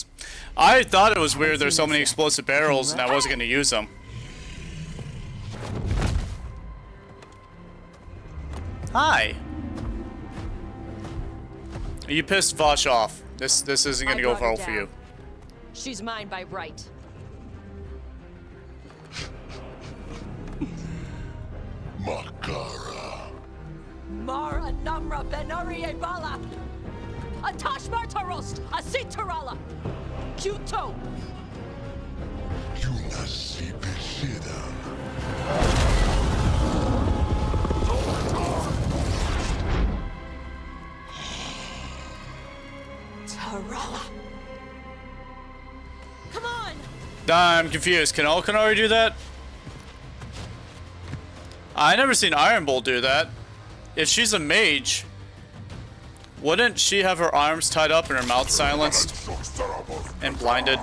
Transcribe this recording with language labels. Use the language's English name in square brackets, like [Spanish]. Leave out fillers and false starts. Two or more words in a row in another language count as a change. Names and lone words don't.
[English] I thought it was weird there's so many explosive barrels and I wasn't going to use them. Hi. You pissed Vaash off. This isn't going to go well for you. She's mine by right. Makara. Mara Namra Benari Bala. Atashmar Tarost, Asitarala. Kuto. Yunasi Beshida. Tarala. Come on. I'm confused. Can all Qunari do that? I never seen Iron Bull do that. If she's a mage, wouldn't she have her arms tied up and her mouth silenced and blinded?